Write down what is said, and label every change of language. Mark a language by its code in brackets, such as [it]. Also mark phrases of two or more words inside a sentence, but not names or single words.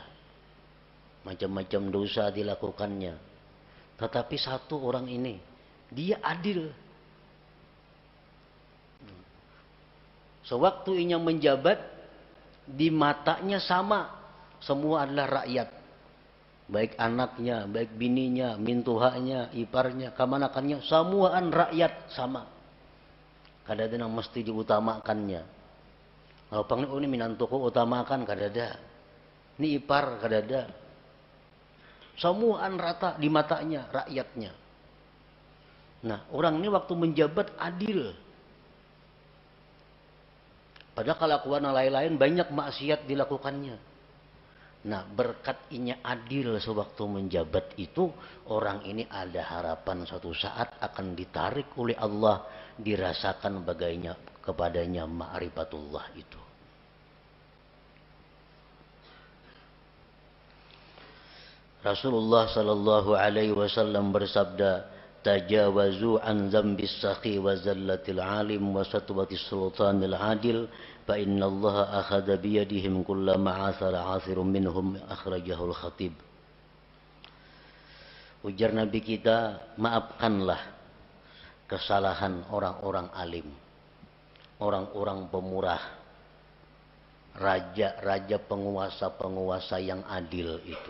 [id] Macam-macam dosa dilakukannya. Tetapi satu orang ini, dia adil. Sewaktu ia menjabat, di matanya sama. Semua adalah rakyat. [bjn] Baik anaknya, baik bininya, mintuhanya, iparnya, kamanakannya, semuaan rakyat sama. Kada ada yang mesti diutamakannya. Kalau panggil ini minantuku utamakan, kada ada. Ini ipar, kada ada. Semuaan rata di matanya, rakyatnya. [id] Nah, orang ini waktu menjabat adil. Padahal kelakuan lain-lain banyak maksiat dilakukannya. Nah, berkat inya adil sewaktu menjabat itu, orang ini ada harapan suatu saat akan ditarik oleh Allah, dirasakan bagainya kepadanya ma'rifatullah itu. [ar] Rasulullah sallallahu alaihi wasallam bersabda, تجاوزوا عن ذنب السخي وزلة العالم وسطوة السلطان العادل فإن الله آخذ بيديهم كلما عثر عاثر منهم أخرجه الخطيب. [id] Ujar Nabi kita, maafkanlah kesalahan orang-orang alim, orang-orang pemurah, raja-raja, penguasa-penguasa yang adil itu.